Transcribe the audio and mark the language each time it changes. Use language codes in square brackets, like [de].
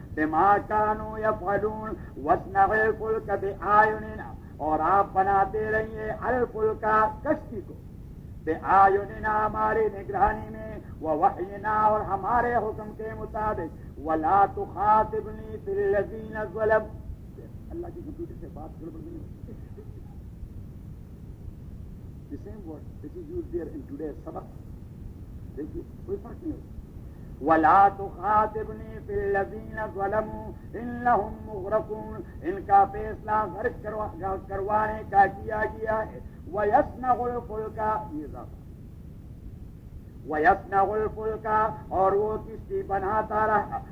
[ar] بما كانوا يفعلون واصنع الفلك بأعيننا، [ur] اور آپ بناتے رہیے [ar] الفلک، کشتی کو، بأعيننا، [ur] ہماری نگرانی میں، [ar] ووحينا، [ur] اور ہمارے حکم کے مطابق، [ar] ولا تخاطبني في الذين ظلموا. [ur] اللہ کی کمپیوٹر سے بات گڑبڑ نہیں ہوتی. [en] The same word which is used there in today's سبق، [ur] دیکھیے کوئی فرق نہیں ہوتا. [ar] ولا تخاطبني في الذين ظلموا انهم مغرقون، [ur] ان کا فیصلہ غرق کروانے کا کیا گیا ہے. [ar] ويصنع الفلك، ويصنع الفلك، [ur] اور وہ کشتی بناتا رہا.